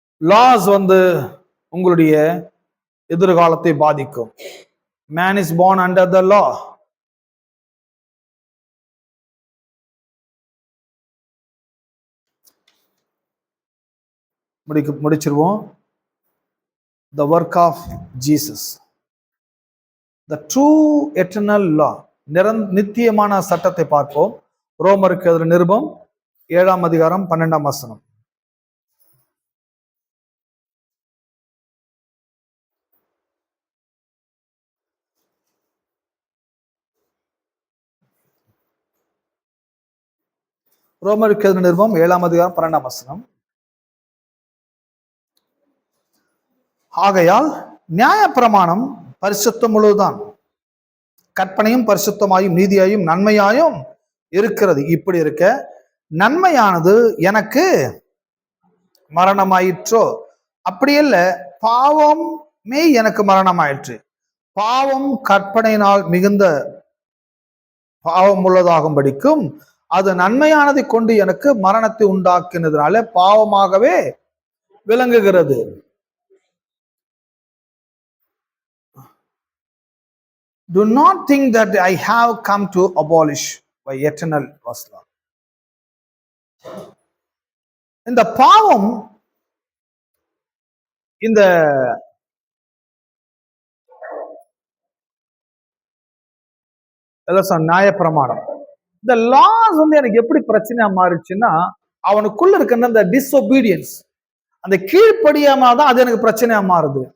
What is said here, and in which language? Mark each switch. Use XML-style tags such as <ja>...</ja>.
<ta>Laws வந்து உங்களுடைய எதிர்காலத்தை பாதிக்கும்.</ta> <en>Man is born under the law.</en> <ta>முடிச்சிருவோம்.</ta> <en>The work of Jesus, the true eternal law,</en> <ta>நித்தியமான சட்டத்தை பார்ப்போம். ரோமருக்கு எழுதின நிருபம் 7ஆம் அதிகாரம் 12ஆம் வசனம். ரோமருக்கு எழுதின நிருபம் 7ஆம் அதிகாரம் 12ஆம் வசனம். ஆகையால் நியாயப்பிரமாணம் பரிசுத்தம் முழுவதுதான், கற்பனையும் பரிசுத்தமாயும் நீதியாயும் நன்மையாயும் இருக்கிறது. இப்படி இருக்க நன்மையானது எனக்கு மரணமாயிற்றோ? அப்படியல்ல, பாவமே எனக்கு மரணமாயிற்று. பாவம் கற்பனையினால் மிகுந்த பாவம் உள்ளதாகும்படிக்கும் அது நன்மையானதை கொண்டு எனக்கு மரணத்தை உண்டாக்கினதுனால பாவமாகவே விளங்குகிறது.</ta> <en>Do not think that I have come to abolish by eternal law.</en> <ta>இந்த பாவம், இந்த நியாயப்பிரமாணம், இந்த லாஸ் வந்து எனக்கு எப்படி பிரச்சனையா மாறிச்சுன்னா, அவனுக்குள்ள இருக்க அந்த டிஸ்ஒபீடியன்ஸ், அந்த கீழ்ப்படியாம தான் அது எனக்கு பிரச்சனையா மாறுது.</ta>